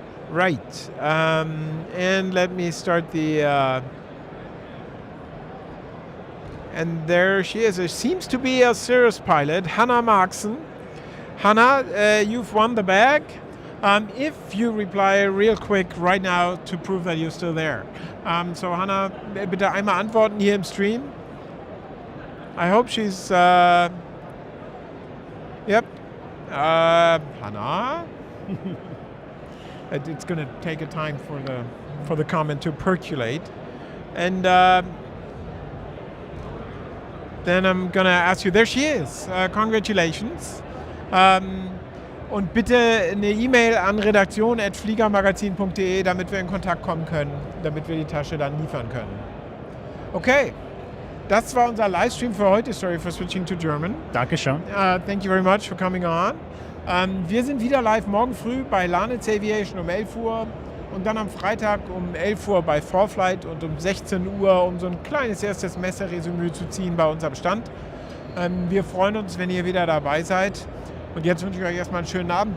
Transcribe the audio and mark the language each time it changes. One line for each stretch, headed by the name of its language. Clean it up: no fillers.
English: Right. And let me start the. And there she is. It seems to be a Cirrus pilot, Hannah Markson. Hannah, you've won the bag. if you reply real quick right now to prove that you're still there.
German: So Hannah, bitte einmal antworten hier im Stream.
English: I hope she's... Yep. Hannah? It's going to take a time for the comment to percolate. And then I'm going to ask you, there she is. Congratulations.
German: Und bitte eine E-Mail an redaktion@fliegermagazin.de, damit wir in Kontakt kommen können, damit wir die Tasche dann liefern können. Okay, das war unser Livestream für heute.
English: Sorry for switching to German.
German: Dankeschön.
English: Thank you very much for coming on.
German: Wir sind wieder live morgen früh bei Lanitz Aviation um 11 Uhr und dann am Freitag um 11 Uhr bei Vorflight und um 16 Uhr, um so ein kleines erstes Messeresümee zu ziehen bei unserem Stand. Wir freuen uns, wenn ihr wieder dabei seid. Und jetzt wünsche ich euch erstmal einen schönen Abend.